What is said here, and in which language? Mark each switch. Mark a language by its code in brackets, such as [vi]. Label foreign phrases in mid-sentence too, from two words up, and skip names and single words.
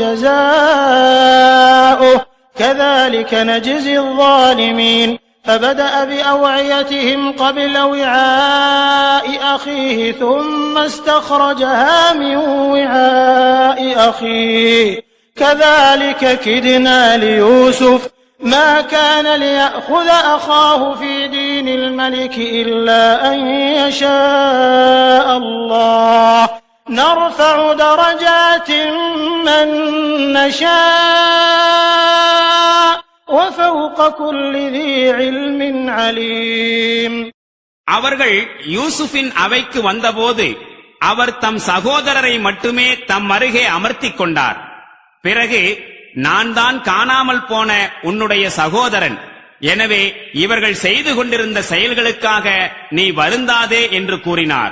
[ar] جَزَاؤُهُ كَذَلِكَ نَجْزِي الظَّالِمِينَ فَبَدَأَ بِأَوْعِيَتِهِمْ قَبْلَ وِعَاءِ أَخِيهِ ثُمَّ اسْتَخْرَجَهَا مِنْ وِعَاءِ أَخِيهِ كَذَلِكَ كِدْنَا لِيُوسُفَ مَا كَانَ لِيَأْخُذَ أَخَاهُ فِي دِينِ الْمَلِكِ إِلَّا أَن يَشَاءَ اللَّهُ نَرْفَعُ دَرَجَاتٍ مَّن نَّشَاءُ وَفَوْقَ كُلِّ ذِي عِلْمٍ عَلِيمٍ [ta] அவர்கள் யூசுஃபின் அவைக்கு வந்தபோது அவர் தம் சகோதரரை மட்டுமே தம் அருகே அமர்த்திக் கொண்டார். பிறகு, நான் தான் காணாமல் போன உன்னுடைய சகோதரன். எனவே இவர்கள் செய்து கொண்டிருந்த செயல்களுக்காக நீ வருந்தாதே என்று கூறினார்.